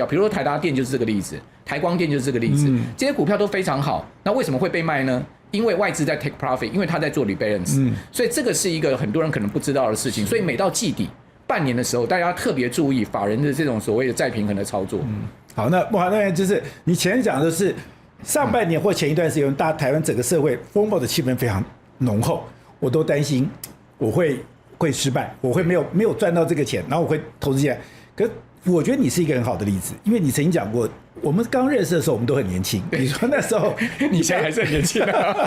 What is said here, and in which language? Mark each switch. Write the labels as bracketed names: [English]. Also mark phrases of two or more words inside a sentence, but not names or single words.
[Chinese] 比如說台達電就是這個例子，台光電就是這個例子，這些股票都非常好，那為什麼會被賣呢？因為外資在 [English] take profit， [Chinese] 因為他在做 rebalance，所以這個是一個很多人可能不知道的事情。所以每到季底半年的時候，大家特別注意法人的這種所謂的再平衡的操作。好，那慕驊那就是你前講的是上半年或前一段時間，大台灣整個社會風暴的氣氛非常濃厚，我都擔心我會失敗，我會沒有賺到這個錢，然後我會投資進來。可是我覺得你是一個很好的例子，因為你曾經講過，我們剛認識的時候我們都很年輕，你說那時候你現在還是很年輕的，